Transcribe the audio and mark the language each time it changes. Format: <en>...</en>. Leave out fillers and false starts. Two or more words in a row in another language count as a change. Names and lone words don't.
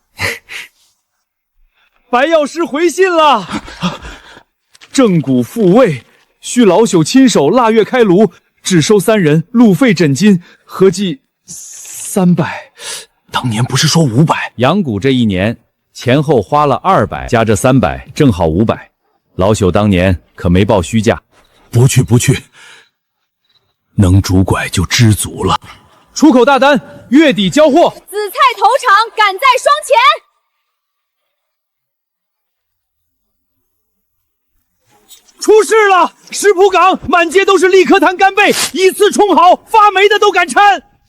<zh>白藥師回信了，正骨復位，需老朽親手臘月開爐，只收3人，路費診金，合計300。當年不是說500？養蠱這1年前後花了200，加這300，正好500。老朽當年可沒報虛價。不去，能拄拐就知足了。出口大單，月底交货。紫菜头场赶在双前。出事了！石浦港满街都是立科坛干贝，一次冲好，发霉的都敢掺。</zh>